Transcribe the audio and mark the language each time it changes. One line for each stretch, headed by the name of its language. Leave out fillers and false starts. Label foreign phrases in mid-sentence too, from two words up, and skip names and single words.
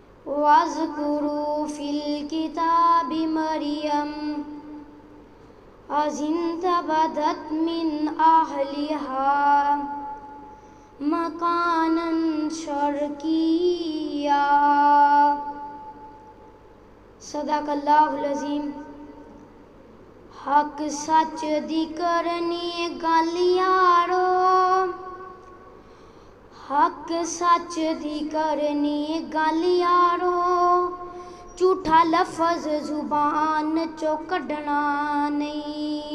Arabic: واذكر في الكتاب مريم إذ انتبذت من أهلها مكانا شرقيا. صدق الله العظيم.
Punjabi: حق سچ دی کرنی گل یارو، حق سچ دی کرنی گل یارو، جھوٹا لفظ زبان چوں کڈھنا نہیں.